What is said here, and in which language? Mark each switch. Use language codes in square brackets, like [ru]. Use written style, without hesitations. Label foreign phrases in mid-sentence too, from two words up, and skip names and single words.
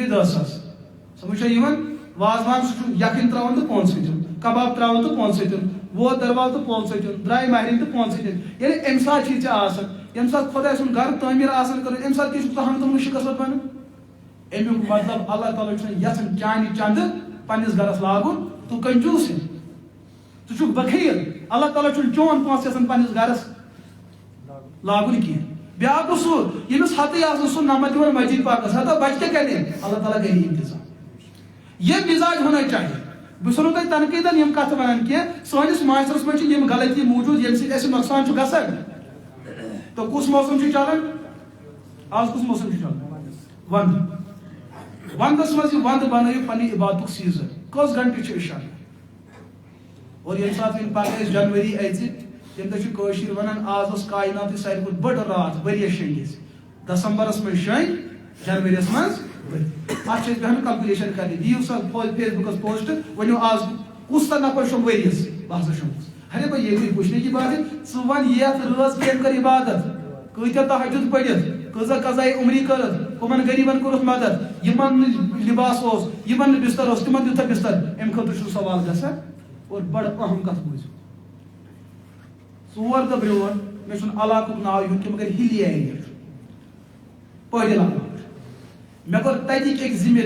[ks] 10,000 سمجھ چھا یِوان وازوان سُہ چھُ یکھٕنۍ تراوان تہٕ پونٛسہٕ سۭتۍ کباب تراوان تہٕ پونٛسہٕ سۭتۍ ووت دروازٕ تہٕ پونٛسہٕ سۭتۍ درٛاے مہرِنۍ تہٕ پونٛسہٕ سۭتۍ ییٚلہِ اَمہِ ساتہٕ چھُے ژےٚ آسان ییٚمہِ ساتہٕ خۄداے سُنٛد گرٕ تعمیٖر آسان کرُن اَمہِ ساتہٕ کیٛاہ چھُکھ ژٕ ہنٛگتہٕ شِکست بنان امیُک مطلب اللہ تعالیٰ چھُنہٕ یژھان چانہِ چندٕ پننِس گرس لاگُن تہٕ کنجوٗس ژٕ چھُکھ بخیل اللہ تعالیٰ چھُنہٕ چون پونٛسہٕ یژھان پننِس گرس لاگُن کینٛہہ بیاکھ گوٚو سُہ ییٚمِس ہتٕے آسان سُہ نمت دِوان مسجد پاکس ہتا بچہِ کیٛاہ کرِ اللہ تعالیٰ کرِ انتظام [ur] یہ مزاج ہونا چاہیے [ks] بہٕ چھُسو نہٕ تۄہہِ تنقیٖدن یِم کتھٕ ونان کینٛہہ سٲنِس معاشرس منٛز چھِ یِم غلطی موٗجوٗد ییٚمہِ سۭتۍ اَسہِ نۄقصان چھُ گژھان تہٕ کُس موسم چھُ چلان آز کُس موسم چھُ چلان ونٛدس منٛز یہِ ونٛدٕ بنٲیِو پننہِ عبادتُک سیٖزن کٔژ گنٹہٕ چھِ أسۍ اور ییٚمہِ ساتہٕ وۄنۍ پگہہ اَسہِ جنؤری اَژِ تمہِ دۄہ چھِ کٲشِر ونان آز ٲس کایناتٕچ ساروی کھۄتہٕ بٔڑ راتھ ؤریس شیٚنگِس دسمبرس منٛز شیٚنٛگۍ جنؤریَس منٛز اتھ چھِ أسۍ بیٚہوان کلکولیشن کرنہِ دِیِو سا فیس بُکس پوسٹ ؤنِو آز کُس تا نفر شۄنٛگ ؤریس بہٕ ہسا شۄنٛگُس [ur] ارے بھائی یہ کوئی پوچھنے کی بات ہے [ks] ژٕ ون یتھ رٲژ کٔمۍ کٔر عبادت کۭتیاہ تہجد پٔرِتھ کۭژاہ قضاے عمری کٔرٕتھ کٕمن غریٖبن کوٚرُکھ مدد یِمن نہٕ لباس اوس یِمن نہٕ بستر اوس تِمن دیُتھا بستر امہِ خٲطرٕ چھُ سوال گژھان اور بڑٕ اہم کتھ بوٗزِو 4 دۄہ برٛونٛٹھ مےٚ چھُنہٕ علاقُک ناو یُن کینٛہہ مگر [en] hilly area [ks] چھُ پٲدِل علاقہٕ مےٚ کوٚر تتِکۍ أکۍ ذمہٕ